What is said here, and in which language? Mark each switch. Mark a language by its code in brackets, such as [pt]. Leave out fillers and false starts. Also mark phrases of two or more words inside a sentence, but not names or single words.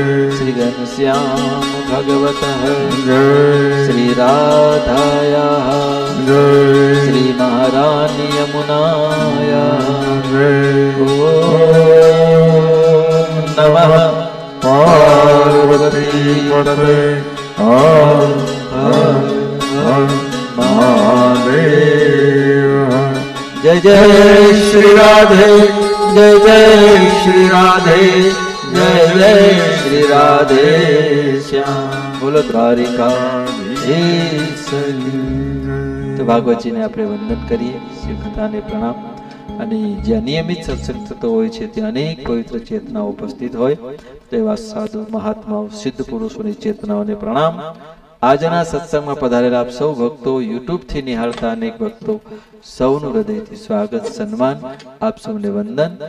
[sa] श्री घनश्याम भगवतः जय श्री राधायाः जय श्री महारानी यमुनायाः जय ओम नमः पार्वती पतये हर हर हर महादेव [hi] जय जय श्री राधे जय जय श्री राधे जय जय श्री राधे श्याम बोलो द्वारिका तो भागवत जी ने [gu] આપણે વંદન કરીએ શિવ કથાને પ્રણામ અને જ્યાં નિયમિત સત્સંગ થતો હોય છે ત્યાં અનેક પવિત્ર ચેતનાઓ ઉપસ્થિત હોય તેવા સાધુ મહાત્માઓ સિદ્ધ પુરુષોની ચેતનાઓને પ્રણામ. આજના સત્સંગમાં પધારેલા આપ સૌ ભક્તો, યુટ્યુબથી નિહાળતા અનેક ભક્તો, સૌનું હૃદયથી સ્વાગત સન્માન, આપ સૌને વંદન.